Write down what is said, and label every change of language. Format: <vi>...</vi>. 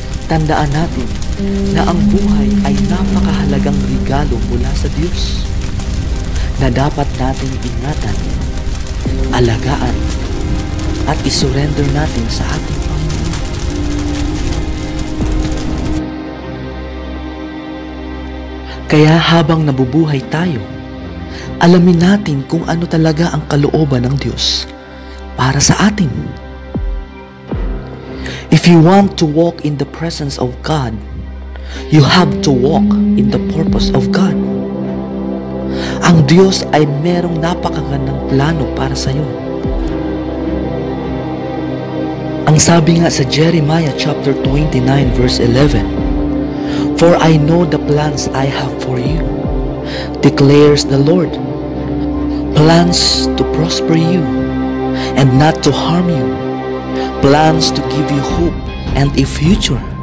<tl>Tandaan natin na ang buhay ay napakahalagang regalo mula sa Diyos na dapat natin ingatan, alagaan at isurrender natin sa ating Panginoon. Kaya habang nabubuhay tayo, alamin natin kung ano talaga ang kalooban ng Diyos para sa atin.</tl> <en>If you want to walk in the presence of God, you have to walk in the purpose of God.</en> <tl>Ang Diyos ay merong napakagandang plano para sa iyo. Ang sabi nga sa Jeremiah chapter 29 verse 11,</tl> <en>"For I know the plans I have for you, declares the Lord, plans to prosper you and not to harm you, plans to give you hope and a future."</en>